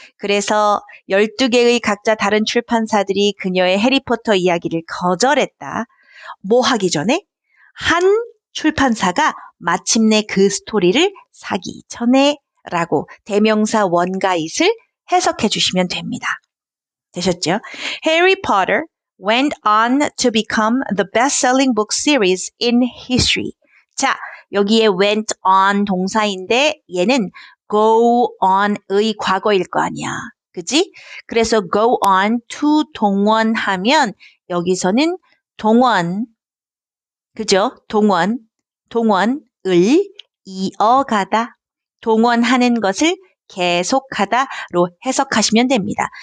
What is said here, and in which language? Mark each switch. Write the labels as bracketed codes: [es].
[ko] 그래서 12개의 각자 다른 출판사들이 그녀의 해리포터 이야기를 거절했다. 뭐 하기 전에? 한 출판사가 마침내 그 스토리를 사기 전에 라고 대명사 원과 it을 해석해 주시면 됩니다. 되셨죠? [en] Harry Potter went on to become the best-selling book series in history. [ko] 자, 여기에 went on 동사인데 얘는 go on의 과거일 거 아니야. 그지? 그래서 go on to 동원하면 여기서는 동원, 그죠? 동원을 이어가다. 동원하는 것을 계속하다로 해석하시면 됩니다.